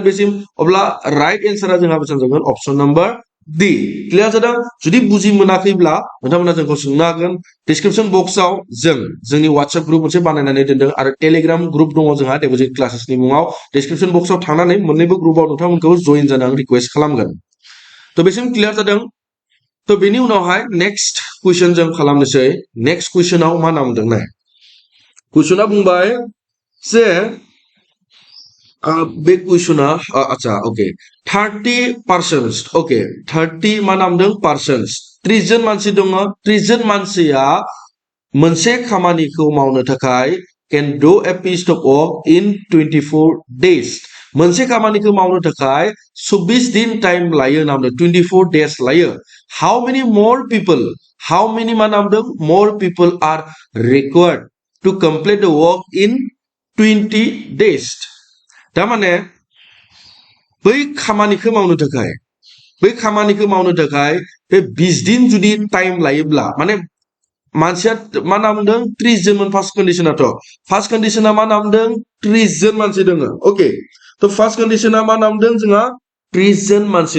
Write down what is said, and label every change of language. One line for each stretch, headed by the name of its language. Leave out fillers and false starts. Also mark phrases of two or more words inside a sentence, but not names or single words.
Bodo: बेसिम अब्ला
English: right answer
Bodo: जोंहा बेसेबां जागोन
English: option number D
Bodo: क्लियर जादों जुदि बुजि मोनाखैब्ला नोंथांमोना जोंखौ सोंनो हागोन
English: description box
Bodo: जोंनि WhatsApp ग्रुप मोनसे बानायनानै दोनदों आरो टेलिग्राम ग्रुप दङ जोंहा डेबजिट क्लासेसनि मुङाव
English: description box
Bodo: थांनानै मोननैबो ग्रुपआव नोंथांमोनखौ जइन जानो आं रिक्वेस्ट खालामगोन तो बेसिम क्लियर जादों तो बेनि उनावहाय
English: next question
Bodo: जों खालामनोसै
English: next question
Bodo: मा नाम दों नाय क्वेश्चना बुंबाय जे बे क्वेश्चना अच्छा ओके 30% ओके 30 मा नाम दों पर्सन्स 30 जन मानसि दङ 30 जन मानसिया मोनसे खामानिखौ मावनो थाखाय
English: can do a piece of work in 24 days
Bodo: मोनसे खामानिखौ मावनो थाखाय 24 दिन टाइम लायो नामदों
English: 24 days
Bodo: लायो
English: how many
Bodo: मा नामदों
English: more people are required to complete the work in 20 days
Bodo: तारमाने बै खामानिखौ मावनो थाखाय बे 20 दिन जुदि टाइम लायोब्ला माने मानसिया मा नामदों 30 जनमोन
English: first condition
Bodo: मा नामदों 30 जन मानसि दङ ओके तो
English: first condition
Bodo: मा नामदों जोंहा 30 जन मानसि